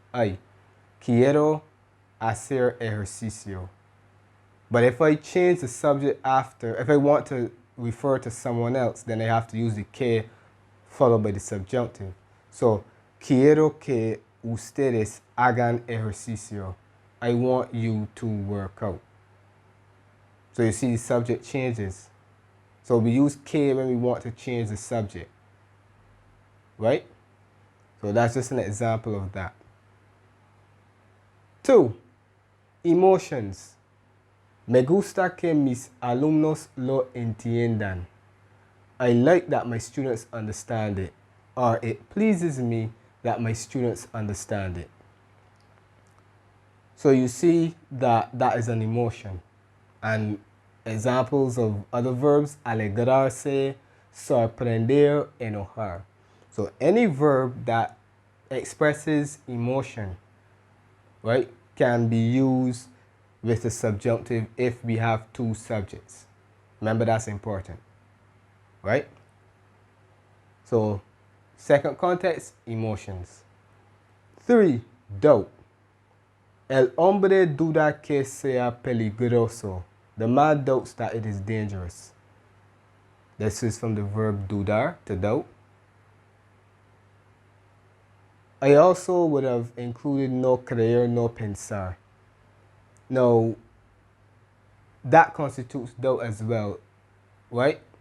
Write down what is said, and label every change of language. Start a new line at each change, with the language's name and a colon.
English: I
Spanish: quiero hacer ejercicio.
English: But if I change the subject after, if I want to refer to someone else, then I have to use the que followed by the subjunctive.
Spanish: So, quiero que ustedes hagan ejercicio.
English: I want you to work out. So you see the subject changes. So we use que when we want to change the subject, right? So that's just an example of that. 2. Emotions.
Spanish: Me gusta que mis alumnos lo entiendan.
English: I like that my students understand it, or it pleases me that my students understand it. So you see that that is an emotion. And examples of other verbs, alegrarse, sorprender, enojar. So any verb that expresses emotion, right, can be used with the subjunctive if we have two subjects. Remember, that's important, right? So second context, emotions. 3.
Spanish: Doubt. El hombre duda que sea peligroso.
English: The man doubts that it is dangerous. This is from the verb dudar, to doubt. I also would have included no creer, no pensar. Now, that constitutes doubt as well, right?